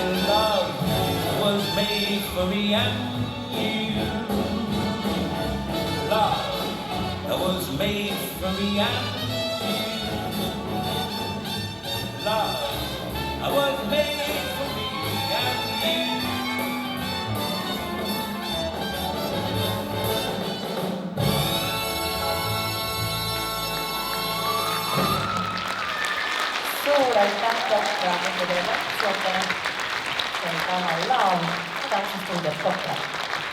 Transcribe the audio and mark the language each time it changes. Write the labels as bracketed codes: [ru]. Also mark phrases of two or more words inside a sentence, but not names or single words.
[en] Love was made for me and you. Love was made for me and you. Love was made for me and you. [et] Suur aitäh Kokra nende reaktsioonidele. See on Tanel Laul, tantsistuudios Kokra.